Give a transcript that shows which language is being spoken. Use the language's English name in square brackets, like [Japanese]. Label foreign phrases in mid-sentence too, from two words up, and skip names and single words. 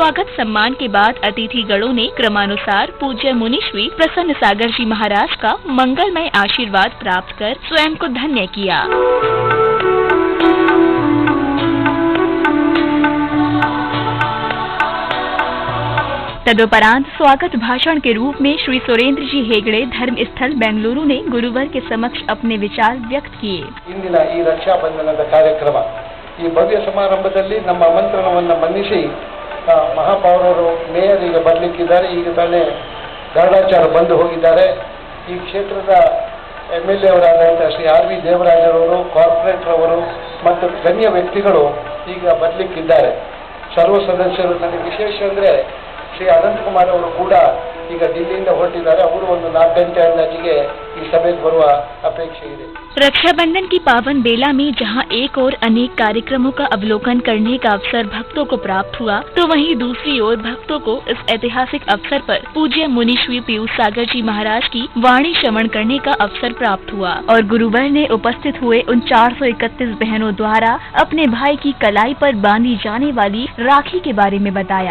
[Hindi] स्वागत सम्मान के बाद अतिथि गणों ने क्रमानुसार पूज्य मुनिश्री प्रसन्न सागर जी महाराज का मंगलमय आशीर्वाद प्राप्त कर स्वयं को धन्य किया। तदुपरांत स्वागत भाषण के रूप में श्री सुरेंद्र जी हेगड़े धर्म स्थल बेंगलुरु ने गुरुवर के समक्ष अपने विचार व्यक्त किए। [Kannada] ಇಂದಿನ ಈ ರಕ್ಷಾ ಬಂಧನದ ಕಾರ್ಯಕ್ರಮ ಈ ಭವ್ಯ ಸಮಾರಂಭದಲ್ಲಿ ನಮ್ಮ ಆಮಂತ್ರಣವನ್ನು ಮನ್ನಿಸಿ ಮಹಾಪೌರರು ಮೇಯರಿಗೆ ಬರಲಿಕ್ಕಿದ್ದಾರೆ। ಈಗ ತಾನೇ ಗರುಡಾಚಾರ್ಯ ಬಂದು ಹೋಗಿದ್ದಾರೆ। ಈ ಕ್ಷೇತ್ರದ MLA ಅವರಾದಂತಹ ಶ್ರೀ RV ದೇವರಾಜರವರು, ಕಾರ್ಪೊರೇಟರ್ ಅವರು ಮತ್ತು ಗಣ್ಯ ವ್ಯಕ್ತಿಗಳು ಈಗ ಬರಲಿಕ್ಕಿದ್ದಾರೆ। ಸರ್ವ ಸದಸ್ಯರು ನನಗೆ ವಿಶೇಷ ಅಂದರೆ श्री अनंत कुमार ಕೂಡ ಈಗ ದಿಲ್ಲಿಯಿಂದ ಹೊರಟಿದ್ದಾರೆ। ಅವರು ಒಂದು 4 ಗಂಟೆ अंदाजिಗೆ ಈ ಸಭೆಗೆ ಬರುವ अपेक्षा ಇದೆ। [Hindi] रक्षाबंधन की पावन बेला में जहां एक और अनेक कार्यक्रमों का अवलोकन करने का अवसर भक्तों को प्राप्त हुआ, तो वहीं दूसरी ओर भक्तों को इस ऐतिहासिक अवसर पर पूज्य मुनिश्री पीयूष सागर जी महाराज की वाणी श्रवण करने का अवसर प्राप्त हुआ और गुरुवर ने उपस्थित हुए उन 431 बहनों द्वारा अपने भाई की कलाई पर बांधी जाने वाली राखी के बारे में बताया।